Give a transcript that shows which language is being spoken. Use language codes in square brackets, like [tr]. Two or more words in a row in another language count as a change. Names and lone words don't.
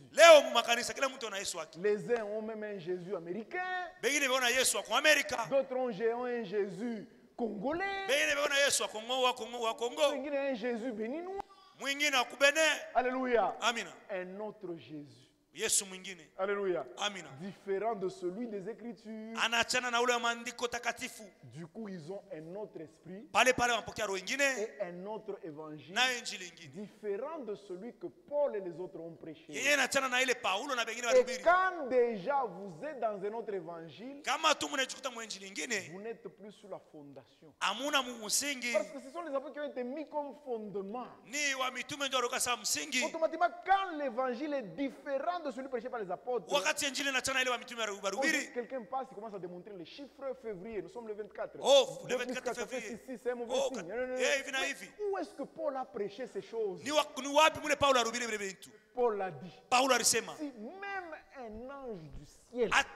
[fr] Les uns ont même un Jésus américain. D'autres ont un Jésus congolais. Un Jésus béninois. Alléluia. [sw] Amina. [fr] Un autre Jésus. [sw] Yesu mwingine. [fr] Alléluia. [sw] Amina. [fr] Différent de celui des Écritures. [sw] Anaachana na ule wa maandiko takatifu. [fr] Du coup, ils ont un autre esprit. [sw] Pale pale wanapokea roho nyingine. [fr] Et un autre évangile. [sw] Na injili nyingine. [fr] Différent de celui que Paul et les autres ont prêché. [sw] Yeye anaachana na ile Paulo na wengine [fr] Et [sw] walihubiri. [fr] quand déjà vous êtes dans un autre évangile, [sw] kama tu mnajikuta mu injili nyingine, [fr] vous n'êtes plus sur la fondation. [sw] Amuna msingi. [fr] Parce que ce sont les apôtres qui ont été mis comme fondement. [sw] Ni wa mitume ndio walikuwa sawa msingi. [fr] Automatiquement, quand l'évangile est différent de celui prêché par les apôtres, quelqu'un passe, il commence à démontrer les chiffres février. Nous sommes le 24. Oh, le 24 février. C'est un mauvais signe. Où est-ce que Paul a prêché ces choses? Paul l'a dit. Si même un ange du ciel,